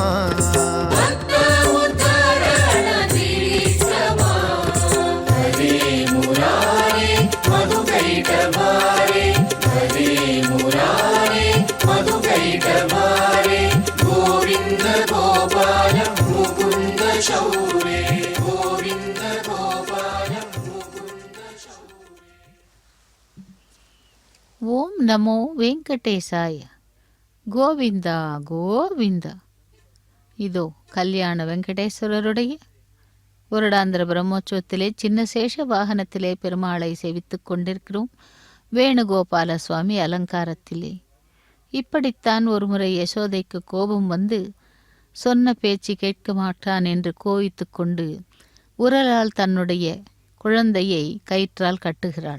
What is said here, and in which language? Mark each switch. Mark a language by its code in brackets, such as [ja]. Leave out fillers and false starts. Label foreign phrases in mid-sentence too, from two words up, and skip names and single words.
[sa] भक्त उद्धारण त्रिविक्रमा हरे मुरारे मधुकैटभारे हरे मुरारे मधुकैटभारे गोविन्द गोपाल मुकुन्द शौरे गोविन्द गोपाल मुकुन्द शौरे ಓಂ ನಮೋ ವೆಂಕಟೇಶಾಯ. ಗೋವಿಂದ ಗೋವಿಂದ. [ta] இதோ கல்யாண வெங்கடேஸ்வரருடைய வருடாந்திர பிரம்மோற்சவத்திலே சின்னசேஷ வாகனத்திலே பெருமாளை சேவித்துக் கொண்டிருக்கிறோம். வேணுகோபால சுவாமி அலங்காரத்திலே. இப்படித்தான் ஒருமுறை யசோதைக்கு கோபம் வந்து சொன்ன பேச்சு கேட்க மாட்டான் என்று கோவித்து கொண்டு உரலால் தன்னுடைய குழந்தையை கயிற்றால் கட்டுகிறாள்.